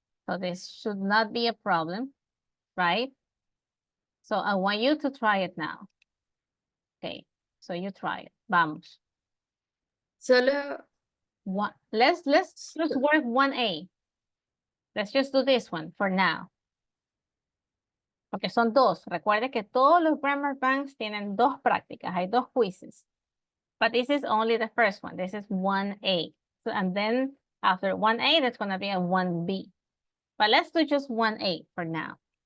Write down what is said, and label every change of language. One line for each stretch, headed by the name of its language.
English: So this should not be a problem, right? So I want you to try it now. Okay, so you try it.
Spanish: Vamos. Solo
English: Let's work 1A. Let's just do this one for now.
Spanish: Porque son dos. Recuerde que todos los grammar banks tienen dos prácticas. Hay dos quizzes.
English: But this is only the first one. This is 1A. So, and then after 1A, that's going to be a 1B. But let's do just 1A for now.